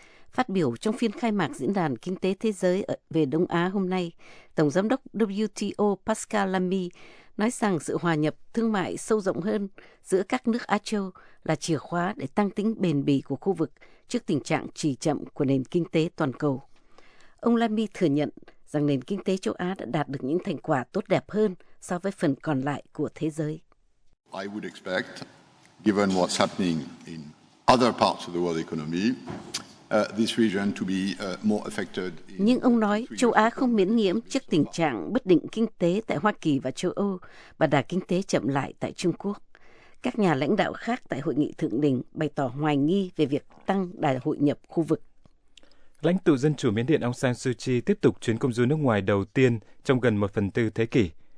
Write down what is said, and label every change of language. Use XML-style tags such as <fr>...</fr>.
<vi>Phát biểu trong phiên khai mạc Diễn đàn Kinh tế Thế giới về Đông Á hôm nay, Tổng giám đốc WTO Pascal Lamy nói rằng sự hòa nhập thương mại sâu rộng hơn giữa các nước Á Châu là chìa khóa để tăng tính bền bỉ của khu vực trước tình trạng trì chậm của nền kinh tế toàn cầu. Ông Lamy thừa nhận rằng nền kinh tế châu Á đã đạt được những thành quả tốt đẹp hơn so với phần còn lại của thế giới.</vi> <en>I would expect, given what's happening in other parts of the world economy, this region to be more affected.</en> <vi>Nhưng ông nói châu Á không miễn nhiễm trước tình trạng bất định kinh tế tại Hoa Kỳ và châu Âu và đà kinh tế chậm lại tại Trung Quốc. Các nhà lãnh đạo khác tại hội nghị thượng đỉnh bày tỏ hoài nghi về việc tăng đà hội nhập khu vực. Lãnh tụ Dân chủ Miến Điện Aung San Suu Kyi tiếp tục chuyến công du nước ngoài đầu tiên trong gần 1/4 thế kỷ.</vi>